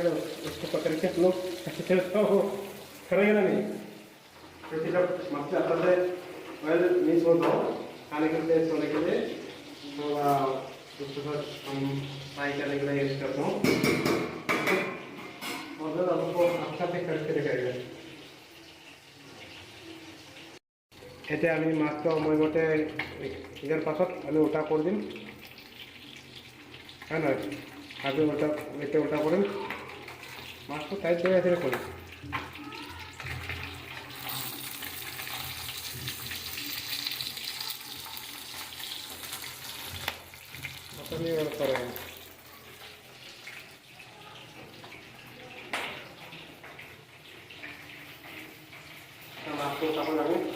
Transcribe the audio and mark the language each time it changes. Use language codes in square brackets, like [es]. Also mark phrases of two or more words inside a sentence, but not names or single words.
[hi] लिए उसको पकड़ के लोग तो करेंगे ना नहीं, क्योंकि जब मछली अच्छा से [en] oil mix [hi] हो तो खाने के लिए सोने के लिए थोड़ा उसके साथ हम फ्राई करने के लिए यूज करता हूँ। और फिर आपको अच्छा से करके दिखाएगा। [as] এতিয়া আমি মাছটো সময়মতে ইয়াৰ পাছত আমি উল্টা কৰি দিম, হয় নহয়? আমি এতিয়া উল্টা কৰিম, মাছটো টাইট জেগাত কৰিম। আপুনি কৰে মাছটো উঠাব লাগে।